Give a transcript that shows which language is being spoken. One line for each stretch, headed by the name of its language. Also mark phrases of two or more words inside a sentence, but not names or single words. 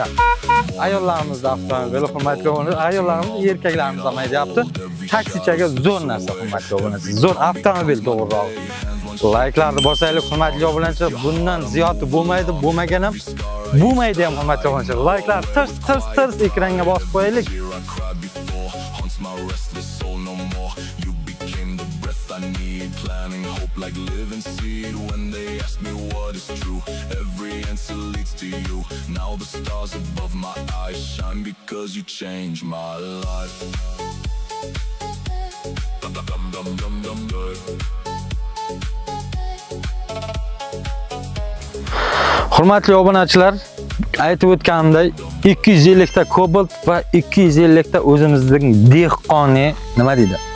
Uzbek: Ayollarimizni avtomobili, hurmatli obunachilar, ayollarimiz, erkaklarimiz ham aytayapti. Taksichaga zo'r narsa, hurmatli obunachilar. Zo'r avtomobil to'g'riroq. Like'larni bosaylik, hurmatli obunachilar. Bundan ziyodi bo'lmaydi, bo'lmagan ham bo'lmaydi ham, hurmatli obunachilar. Like'lar tirs ekranga bosib qo'yaylik.
English: Like living seed when they ask me what is true, every answer leads to you. Now the stars above my eyes shine because you changed my life.
Uzbek: Hurmatli obunachilar, aytib o'tganimdek 250 ta Cobalt va 250 ta o'zimizning dehqoni nima deydi?